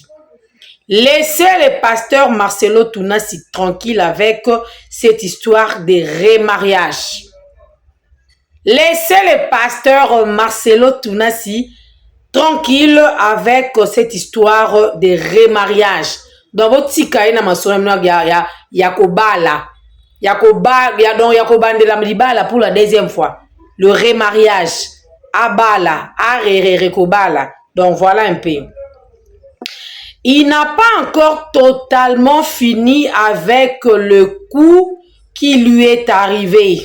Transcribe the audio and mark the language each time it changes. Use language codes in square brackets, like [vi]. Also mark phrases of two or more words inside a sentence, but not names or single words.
[fr] Laissez le pasteur Marcelo Tounassi tranquille avec cette histoire de remariage. Laissez le pasteur Marcelo Tounassi tranquille avec cette histoire de remariage. Dans votre [ln] sikaï na masona yakobala. [fr] Yakoba de la mibala pour la deuxième fois. Le remariage. Abala. Rekobala. Donc voilà un peu. Il n'a pas encore totalement fini avec le coup qui lui est arrivé.